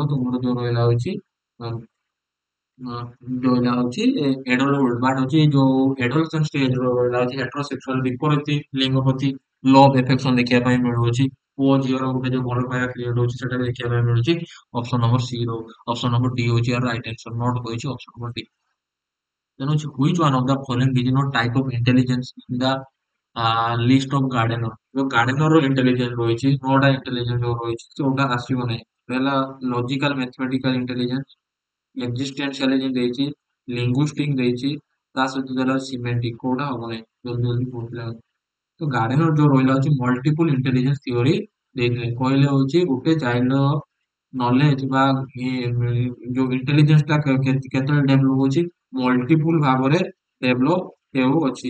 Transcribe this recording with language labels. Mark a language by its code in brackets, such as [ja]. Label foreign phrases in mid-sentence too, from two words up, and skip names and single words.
[or] ତୁମର ଯୋଉ ରହିଲା ହଉଛି ଯୋଉ ରହିଲା ହଉଛି [en] adulthood but [or] ହଉଛି ଯୋଉ [en] adolescence stage [or] ର ରହିଲା ହଉଛି ହେଟ୍ରୋସେକ୍ସୁଆଲ ବିପରୀତ ଲିଙ୍ଗ ପ୍ରତି [en] love affection [or] ଦେଖିବା ପାଇଁ ମିଳୁଛି। ପୁଅ ଝିଅର ଗୋଟେ ଯୋଉ ଭଲ ପାଇବା କ୍ରିଏଟ ହଉଛି ସେଟା ବି ଦେଖିବା ପାଇଁ ମିଳୁଛି। [en] option number C [or] ର [en] option number D [or] ହଉଛି ଏହାର [en] right answer, [or] ନୋଟ କହିଛି [en] option number D. Then which one of the following is not type of intelligence in the list of gardener? [or] जो gardener ର intelligence ରହିଛି, ନଅଟା intelligence ଯୋଉ ରହିଛି ସେଗୁଡା ଆସିବ ନାହିଁ। ହେଲା [en] logical mathematical intelligence, [or] existentialism ଦେଇଛି, linguistic ଦେଇଛି, ତା ସହିତ ଦେଲା semantic, କୋଉଟା ହବ ନାହିଁ। ଜଲ୍ଦି ଜଲ୍ଦି ପଢିଲା। ତ ଗାର୍ଡେନର ଯୋଉ ରହିଲା ହଉଛି [en] multiple intelligence theory [or] ଦେଇଥିଲେ, କହିଲେ ହଉଛି ଗୋଟେ [en] child knowledge [or] ବା ଯୋଉ ଇଣ୍ଟେଲିଜେନ୍ସ ଟା କେତେବେଳେ ଡେଭଲପ ହଉଛି, ମଲ୍ଟିପୁଲ ଭାବରେ ଡେଭଲପ ହେଉଅଛି।